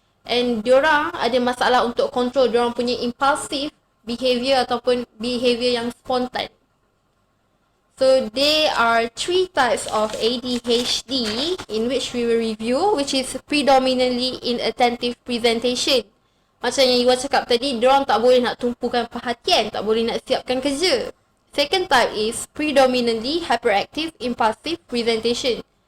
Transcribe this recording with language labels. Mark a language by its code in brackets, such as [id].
[ms] And diorang ada masalah untuk control diorang punya impulsive behavior ataupun behavior yang spontan. [en] So there are 3 types of ADHD in which we will review, which is predominantly inattentive presentation. [ms] Macam yang Iwa cakap tadi, diorang tak boleh nak tumpukan perhatian, tak boleh nak siapkan kerja. [en] Second type is predominantly hyperactive impulsive presentation.